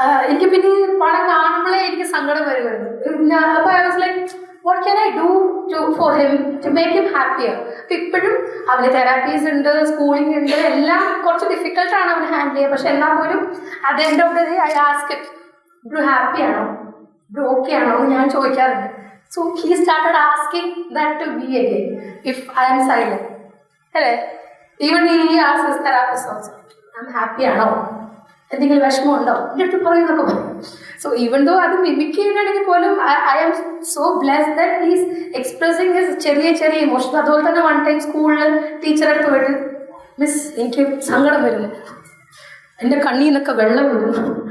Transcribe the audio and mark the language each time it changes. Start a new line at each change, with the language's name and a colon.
Malayalam: എനിക്ക് പിന്നെ ഈ പടം കാണുമ്പോഴേ എനിക്ക് സങ്കടം വരുമായിരുന്നു. അപ്പോൾ
English: I was like what can I do for him to make him happier.
Malayalam: അപ്പം ഇപ്പോഴും അവന് തെറാപ്പീസ് ഉണ്ട്, സ്കൂളിംഗ് ഉണ്ട്, എല്ലാം കുറച്ച് ഡിഫിക്കൽട്ടാണ് അവന് ഹാൻഡിൽ ചെയ്യുക. പക്ഷെ എന്നാൽ പോലും
English: at end of the day I ask it bro happy ആണോ, bro okay
Malayalam: ആണോ എന്ന് ഞാൻ ചോദിക്കാറുണ്ട്.
English: So he started asking that to me again if I am silent.
Malayalam: അല്ലേ,
English: even he asks his therapist also, I'm happy
Malayalam: ആണോ, എന്തെങ്കിലും വിഷമമുണ്ടോ എൻ്റെ അടുത്ത് പറയുന്നൊക്കെ പറയും.
English: so even though അത് mimic
Malayalam: ചെയ്യുകയാണെങ്കിൽ പോലും
English: I am so blessed that he's expressing his
Malayalam: ചെറിയ ചെറിയ
English: Emotion.
Malayalam: അതുപോലെ തന്നെ
English: one time
Malayalam: സ്കൂളിൽ ടീച്ചറടുത്ത് പോയിട്ട് മിസ് എനിക്ക് സങ്കടം വരുന്നു, എൻ്റെ കണ്ണിൽ നിന്നൊക്കെ വെള്ളം വരുന്നു.